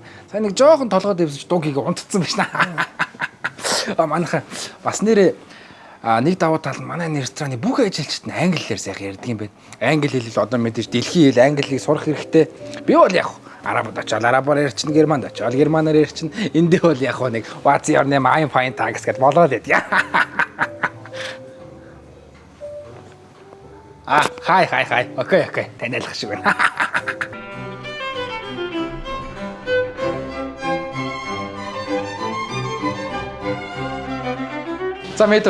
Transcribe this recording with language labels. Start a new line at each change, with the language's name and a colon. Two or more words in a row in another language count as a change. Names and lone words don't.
Mongolian: Сайн нэг жоохон толгойд дэвсэж дугийг унтцсан байна. Манайхаа бас нэрээ нэг давуу тал нь манай рестораны бүх ажилчид нь англи хэлээр сайхан ярьдаг юм байна. Англи хэл одоо мэдээж дэлхийн хэл англи хэлийг сурах хэрэгтэй. Би бол яг арабууд очоод арабаар ярьчин, германд очоод германаар ярьчин. Эндээ бол яг нэг
English: what's your name, I'm fine thanks
Mongolian: гэж болоод байд. Хай. Окей. Танайлах шиг байна. За мэдээ.